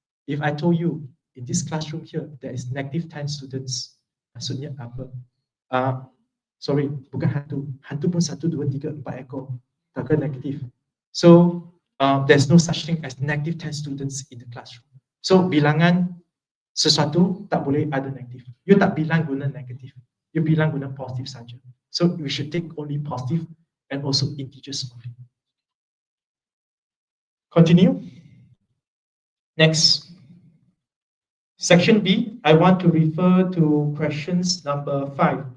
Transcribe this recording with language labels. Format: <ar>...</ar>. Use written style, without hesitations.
<en>If I told you in this classroom here there is negative 10 students,</en> <ms>maksudnya apa? Sorry, bukan hantu. Hantu pun 1, 2, 3, 4 ekor. Tak ada negatif.</ms> <en>So there's no such thing as negative 10 students in the classroom.</en> <ms>So bilangan sesuatu tak boleh ada negatif. You tak bilang guna negatif. You bilang guna positif saja.</ms> <en>So we should take only positive and also integers only. Continue. Next. Section B, I want to refer to questions number 5.</en>